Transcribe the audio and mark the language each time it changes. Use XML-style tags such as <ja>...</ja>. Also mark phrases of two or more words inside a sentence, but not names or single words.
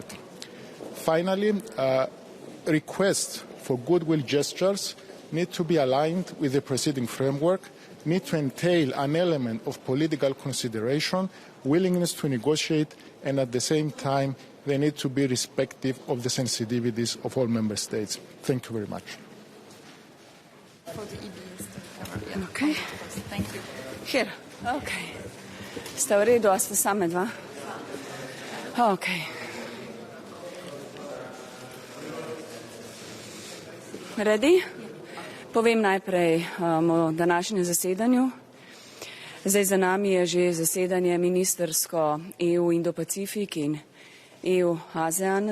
<en>Finally, requests for goodwill gestures need to be aligned with the preceding framework, need to entail an element of political consideration, willingness to negotiate, and at the same time, they need to be respective of the sensitivities of all member states. Thank you very much. Okay. Thank you. Here.</en> <sl>Okay. Ste v redu, a ste same dva?</sl> <en>Okay. Ready?</en> <sl>Povem najprej o današnjem zasedanju. Zdaj za nami je že zasedanje ministersko EU Indo-Pacifik in EU-ASEAN.</sl>